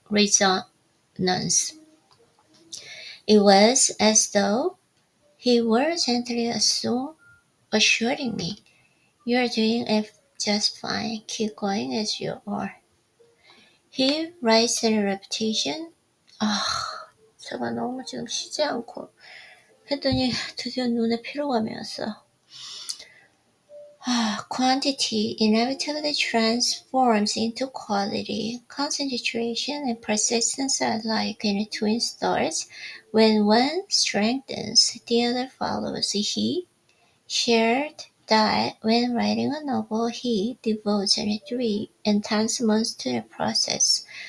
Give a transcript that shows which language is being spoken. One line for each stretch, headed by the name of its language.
English: It was as though he were gently assuring me, "You are doing it just fine. Keep going as you are." He writes in repetition.
Korean: 제가 너무 지금 쉬지 않고 했더니 드디어 눈에 피로감이 왔어.
English: Quantity inevitably transforms into quality. Concentration and persistence are like in twin stars. When one strengthens, the other follows. He shared that when writing a novel, he devotes 3 intense months to the process.